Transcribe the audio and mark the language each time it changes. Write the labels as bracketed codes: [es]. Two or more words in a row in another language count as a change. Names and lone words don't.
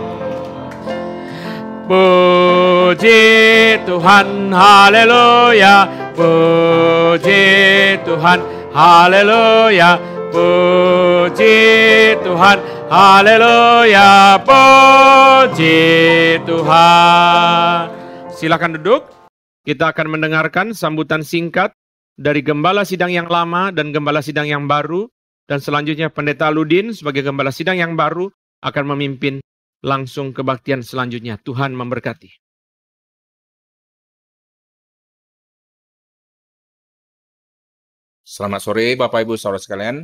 [id] Puji Tuhan, haleluya, puji Tuhan, haleluya, puji Tuhan, haleluya, puji Tuhan. Silakan duduk. Kita akan mendengarkan sambutan singkat dari Gembala Sidang yang lama dan Gembala Sidang yang baru. Dan selanjutnya Pendeta Aludin sebagai Gembala Sidang yang baru akan memimpin langsung kebaktian selanjutnya. Tuhan memberkati. Selamat sore Bapak Ibu Saudara sekalian.